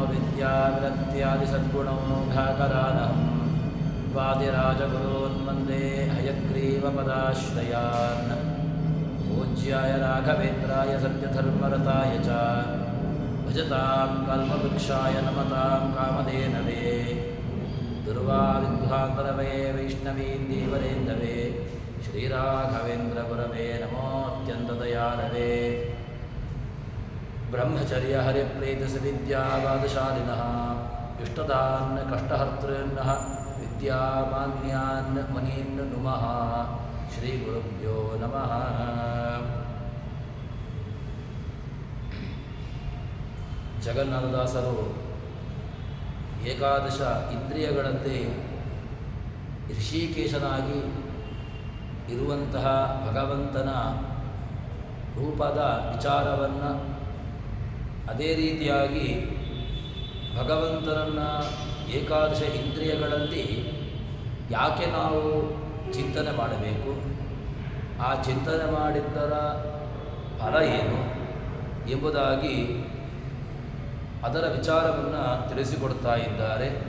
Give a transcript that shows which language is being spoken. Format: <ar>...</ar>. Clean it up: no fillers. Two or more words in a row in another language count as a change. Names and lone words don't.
<sa>विद्याविरक्त्यादिसद्गुणोघाकरानहं वादिराजगुरून् वन्दे हयग्रीवपदाश्रयान् पूज्याय राघवेन्द्राय सत्यधर्मरताय च भजतां कल्पवृक्षाय नमतां कामधेनवे दुर्वाविद्वान्तरवे वैष्णवीन्दीवरेन्दवे श्रीराघवेन्द्रगुरवे नमोऽत्यन्तदयालवे ब्रह्मचर्य हरिप्रीतिसविद्यावादशालिनः इष्टदान् कष्टहर्तॄन्नः विद्यामान्यान् मुनीन् नुमः श्रीगुरुभ्यो नमः।</sa> <kn>ಜಗನ್ನಾಥದಾಸರು ಏಕಾದಶ ಇಂದ್ರಿಯಗಳಲ್ಲಿ ಋಷಿಕೇಶನಾಗಿ ಇರುವಂತಹ ಭಗವಂತನ ರೂಪದ ವಿಚಾರವನ್ನು ಅದೇ ರೀತಿಯಾಗಿ ಭಗವಂತನನ್ನು ಏಕಾದಶ ಇಂದ್ರಿಯಗಳಲ್ಲಿ ಯಾಕೆ ನಾವು ಚಿಂತನೆ ಮಾಡಬೇಕು, ಆ ಚಿಂತನೆ ಮಾಡಿದ್ದರ ಫಲ ಏನು ಎಂಬುದಾಗಿ ಅದರ ವಿಚಾರವನ್ನು ತಿಳಿಸಿಕೊಡ್ತಾ ಇದ್ದಾರೆ.</kn>